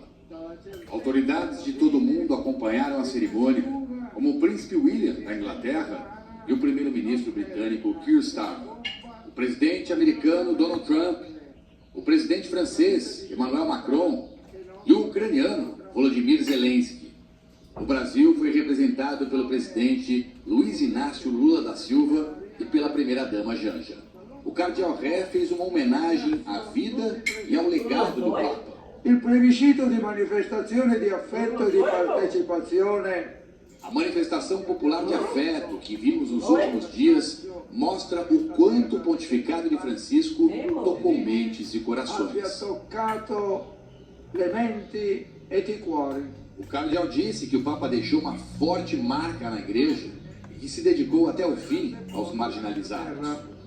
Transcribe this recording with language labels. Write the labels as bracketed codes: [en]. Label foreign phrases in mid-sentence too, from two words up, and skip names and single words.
[pt] Autoridades de todo o mundo acompanharam a cerimônia, como o príncipe William, da Inglaterra, e o primeiro-ministro britânico Keir Starmer, o presidente americano Donald Trump, o presidente francês Emmanuel Macron e o ucraniano Volodymyr Zelensky. O Brasil foi representado pelo presidente Luiz Inácio Lula da Silva e pela primeira-dama Janja. O Cardeal Re fez uma homenagem à vida e ao legado do Papa. [it] Il plebiscito di manifestazione di affetto e di partecipazione. [pt] A manifestação popular de afeto que vimos nos últimos dias mostra o quanto o pontificado de Francisco tocou mentes e corações. O cardeal disse que o Papa deixou uma forte marca na igreja e que se dedicou até o fim aos marginalizados.